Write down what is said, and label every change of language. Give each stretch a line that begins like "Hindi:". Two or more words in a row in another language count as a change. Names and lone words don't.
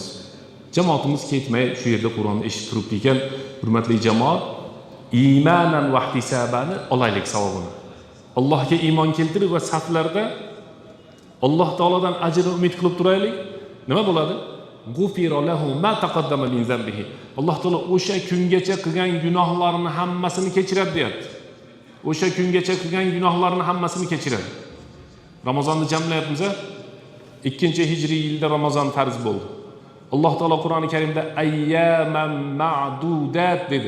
Uzbek: Jamoatimiz ketmay shu yerda Qur'onni eshitib turibdi ekan. Hurmatli jamoat,
Arabic: إيمانا واحتسابا
Uzbek: olaylik savobini. Allohga iymon keltirib va saflarda Alloh taolodan ajr umid qilib turaylik. Nima bo'ladi?
Arabic: غفر له ما تقدم من ذنبه.
Uzbek: Alloh taolo o'sha kungacha qilgan gunohlarini hammasini kechiradi deyapti. O'sha kungacha qilgan gunohlarini hammasini kechiradi. Ramazonni jamlayapmiz. 2-hijriy yilda Ramazon farz bo'ldi. Alloh taolo Qur'oni Karimda
Arabic: أياما معدودات
Uzbek: dedi.